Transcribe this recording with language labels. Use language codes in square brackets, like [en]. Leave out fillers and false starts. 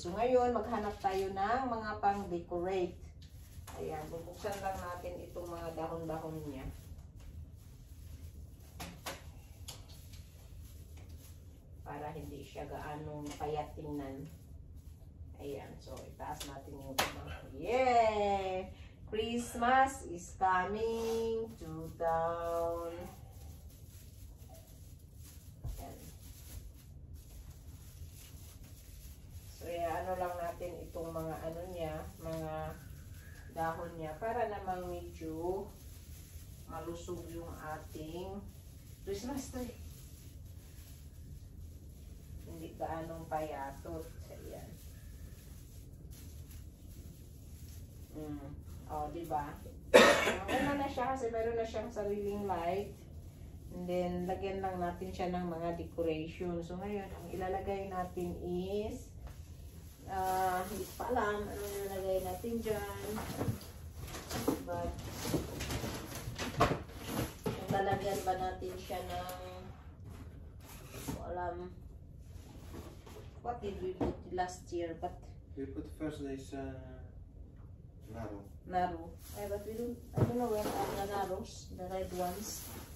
[tl] So, ngayon maghanap tayo ng mga pang-decorate. Ayan, bubuksan lang natin itong mga dahon-dahon niya. Para hindi siya gaano payat tingnan. Ayan, so itaas natin yung mga. Yay! [en] Christmas is coming to town. Ayan. [tl] So, ano lang natin itong mga ano niya, mga dahon niya para namang medyo malusog yung ating Christmas tree. Hindi gaanong payatot. Ayan. Oh, diba? Ano na siya kasi meron na siyang sariling light. And then, lagyan lang natin siya ng mga decoration. So, ngayon, ang ilalagay natin is hindi pa alam ano ilalagay natin dyan. But, lalagyan ba natin siya ng hindi ko alam. [en] What did we put last year? But We put first this narrow. Naro. But we don't, I don't know where are the naros, the red ones.